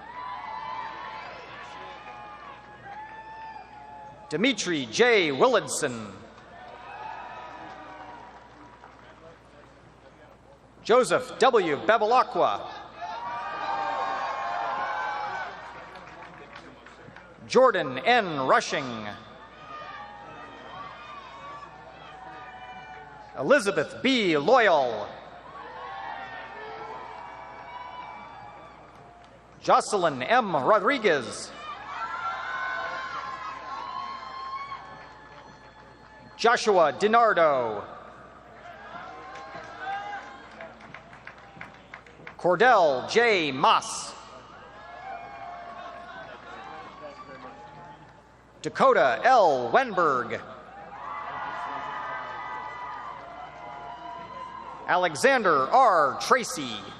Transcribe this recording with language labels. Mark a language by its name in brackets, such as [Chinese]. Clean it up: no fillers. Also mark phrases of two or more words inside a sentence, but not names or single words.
[English] Dimitri J. Willardson. Joseph W. Bevilacqua. Jordan N. Rushing. Elizabeth B. Loyal. Jocelyn M. Rodriguez. Joshua DiNardo. Cordell J. Moss. Dakota L. Wenberg. Alexander R. Tracy.